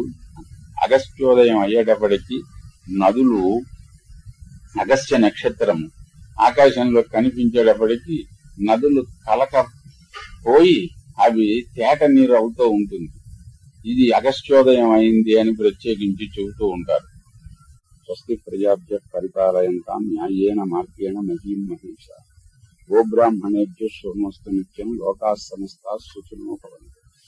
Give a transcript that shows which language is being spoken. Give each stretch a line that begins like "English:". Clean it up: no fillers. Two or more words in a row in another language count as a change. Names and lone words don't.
Telugu: అగస్త్యోదయం అయ్యేటప్పటికీ నదులు అగస్త్య నక్షత్రము ఆకాశంలో కనిపించేటప్పటికీ నదులు కలకపోయి అవి తేట నీరు అవుతూ ఉంటుంది. ఇది అగస్త్యోదయం అయింది అని ప్రత్యేకించి చెబుతూ ఉంటారు.
Sanskrit: स्वस्ति प्रजाभ्य परिपालयन्तां न्यायेन मार्गेण महीं महेश. गोब्राह्मणेभ्य शुभमस्तु नित्यं। लोकाः समस्ताः सुखिनो भवन्तु.